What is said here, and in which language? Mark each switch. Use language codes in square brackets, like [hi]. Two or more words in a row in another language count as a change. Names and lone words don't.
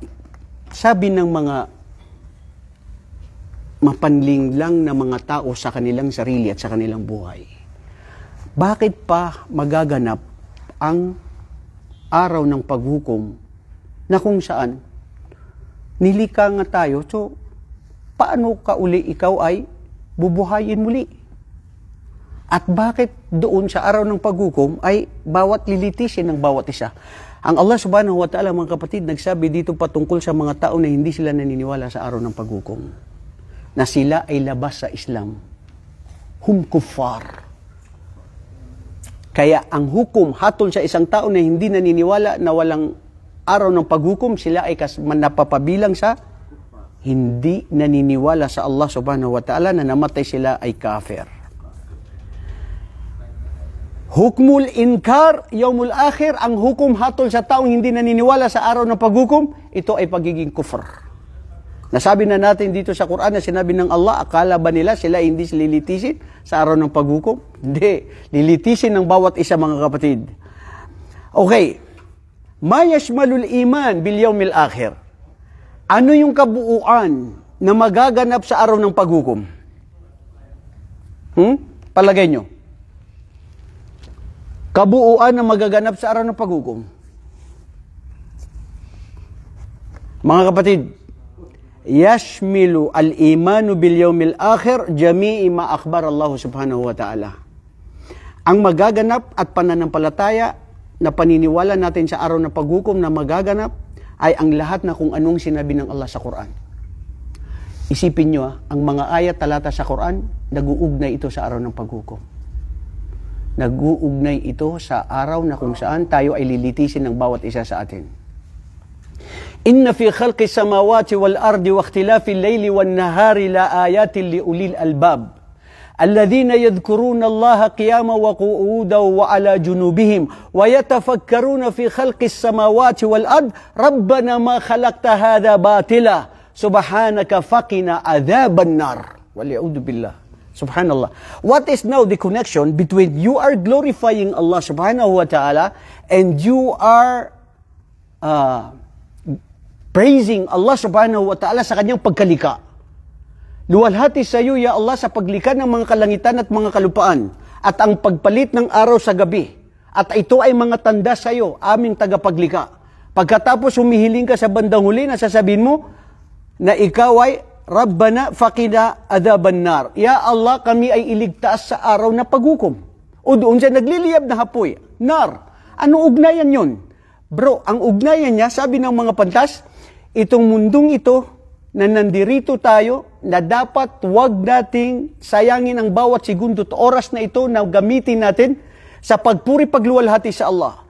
[tl] Sabi ng mga mapanlinglang na mga tao sa kanilang sarili at sa kanilang buhay, bakit pa magaganap ang araw ng paghukom na kung saan nilika nga tayo, so paano ka uli ikaw ay bubuhayin muli? At bakit doon sa araw ng paghukom ay bawat lilitisin ng bawat isa? Ang Allah [ar] سبحانه وتعالى, [tl] mga kapatid, nagsabi dito patungkol sa mga tao na hindi sila naniniwala sa araw ng paghukom, na sila ay labas sa Islam. [ar] هم كفار. [tl] Kaya ang hukom hatol sa isang tao na hindi naniniwala na walang araw ng paghukom, sila ay napapabilang sa hindi naniniwala sa Allah [ar] سبحانه وتعالى, [tl] na namatay sila ay kafir. [ar] حكم الإنكار، اليوم الآخر, [tl] ang hukom hatol sa taong hindi naniniwala sa araw ng paghukom, ito ay pagiging kufr. Nasabi na natin dito sa Quran na sinabi ng Allah, akala ba nila sila hindi lilitisin sa araw ng paghukom? Hindi. Lilitisin ng bawat isa, mga kapatid. Okay. [ar] ما يشمل الإيمان باليوم الآخر. [tl] Ano yung kabuuan na magaganap sa araw ng paghukom? Palagay nyo. Kabuuan na magaganap sa araw ng paghukom. Mga kapatid, [ar] يشمل الإيمان باليوم الآخر جميع ما أخبر الله سبحانه وتعالى. [tl] Ang magaganap at pananampalataya na paniniwala natin sa araw ng paghukom na magaganap ay ang lahat na kung anong sinabi ng Allah sa Quran. Isipin nyo, ang mga ayat talata sa Quran, nag-uugnay ito sa araw ng paghukom. Nag-uugnay ito sa araw na kung saan tayo ay lilitisin ng bawat isa sa atin. [ar] إن في خلق السماوات والأرض واختلاف الليل والنهار لآيات لأولي الألباب الذين يذكرون الله قياما وقعودا وعلى جنوبهم ويتفكرون في خلق السماوات والأرض ربنا ما خلقت هذا باطلا سبحانك فقنا عذاب النار والعياذ بالله. [tl] Subhanallah. [en] What is now the connection between you are glorifying Allah [ar] سبحانه وتعالى [en] and you are praising Allah [ar] سبحانه وتعالى [tl] sa kanyang pagkalika. Luwalhati sa iyo, ya Allah, sa paglikha ng mga kalangitan at mga kalupaan at ang pagpalit ng araw sa gabi. At ito ay mga tanda sa iyo, aming tagapaglikha. Pagkatapos humihiling ka sa bandang huli, nasasabihin mo na ikaw ay [ar] ربنا فقنا عذاب النار. [tl] Ya Allah, kami ay iligtas sa araw na paghukom. O doon siya nagliliyab na hapoy. Nar. Anong ugnayan yun? Bro, ang ugnayan niya, sabi ng mga pantas, itong mundong ito na nandirito tayo, na dapat wag nating sayangin ang bawat segundo at oras na ito na gamitin natin sa pagpuri pagluwalhati sa Allah.